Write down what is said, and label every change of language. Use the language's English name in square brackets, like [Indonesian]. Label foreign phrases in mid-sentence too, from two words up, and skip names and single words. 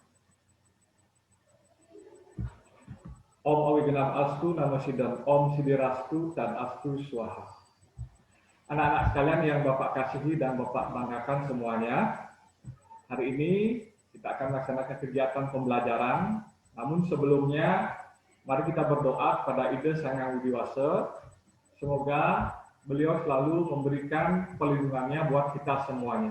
[Sanskrit] ॐ अविघ्नम् अस्तु नमो सिद्धम्. ॐ सिद्धिरस्तु तद् अस्तु स्वाहा. [Indonesian] Anak-anak sekalian yang Bapak kasihi dan Bapak banggakan semuanya, hari ini kita akan melaksanakan kegiatan pembelajaran. Namun sebelumnya, mari kita berdoa kepada Ida Sang Yang Widiwasa. Semoga beliau selalu memberikan perlindungannya buat kita semuanya.